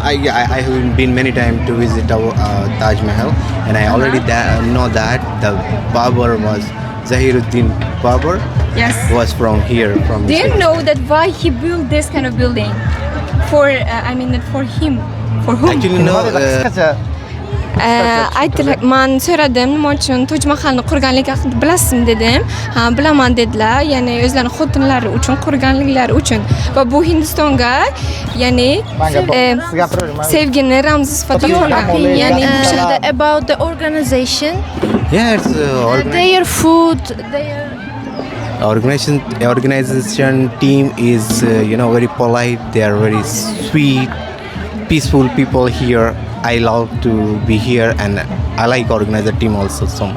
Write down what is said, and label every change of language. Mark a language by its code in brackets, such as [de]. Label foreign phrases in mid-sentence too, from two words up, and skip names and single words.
[en] I have been many times to visit our Taj Mahal, and I already know that the Babur was Zahiruddin Babur. Yes. Was from here, from. Do you know that why he built this kind of building? For for him. For whom? Actually, no. [uz] Aytdilar, men so'radim, nima uchun Toj Mahalni qurganligi haqida bilasizmi dedim. Ha, bilaman dedilar. Ya'ni o'zlarining xotinlari uchun qurganliklari uchun va bu Hindistonga, ya'ni sevgini ramzi sifatida qolgan. [en] Ya'ni about the organization, Yeah, it's their food, their organization team is very polite. They are very sweet, peaceful people here. I love to be here, and I like organizer team also so much.